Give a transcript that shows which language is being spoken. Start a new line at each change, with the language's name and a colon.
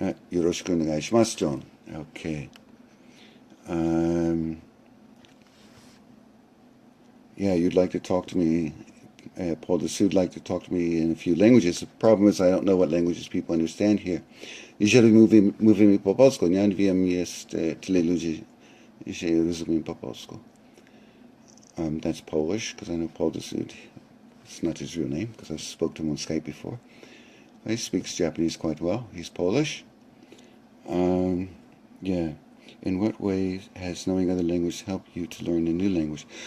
Japanese: よろしくお願いします, John. Okay.
English: Yeah, you'd like to talk to me. Paul Dessou would like to talk to me in a few languages. The problem is I don't know what languages people understand here.
Polish: Jeżeli mówimy po polsku, nie wiem, jest tyle ludzi, że rozumiem po polsku.
English: That's Polish, because I know Paul Dessou. It's not his real name, because I spoke to him on Skype before. He speaks Japanese quite well. He's Polish. Yeah. In what ways has knowing other languages helped you to learn a new language?